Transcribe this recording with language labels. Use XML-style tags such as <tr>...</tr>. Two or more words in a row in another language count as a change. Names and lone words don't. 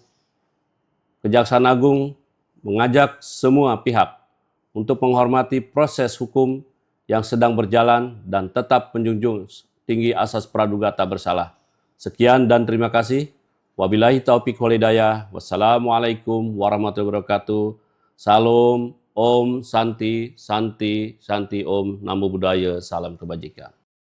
<id>Kejaksaan Agung mengajak semua pihak untuk menghormati proses hukum yang sedang berjalan dan tetap menjunjung tinggi asas praduga tak bersalah. Sekian dan terima kasih.</id> <ar>وبالله التوفيق والهداية. والسلام عليكم ورحمة الله وبركاته.</ar> <sa>Salam, ॐ शान्ति शान्ति शान्ति ॐ,</sa> <pi>Namo Buddhaya,</pi> <id>salam kebajikan.</id>